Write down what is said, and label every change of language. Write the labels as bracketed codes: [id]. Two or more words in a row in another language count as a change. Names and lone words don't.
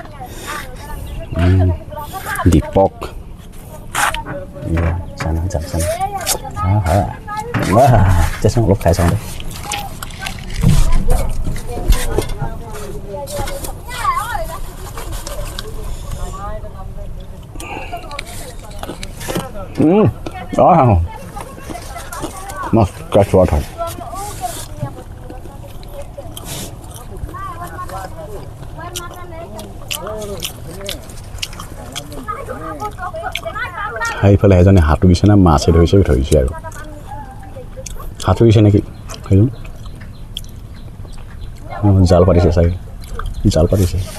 [hi] दीपक चना हाँ वाह जैसे हम लोग खाए सामने मस्त [en] fresh water [as] এইফালে এজনে হাতু দিছে না মাছে ধৰিছে আৰু হাতু দিছে নেকি সেইজন জাল পাতিছে চাগে জাল পাতিছে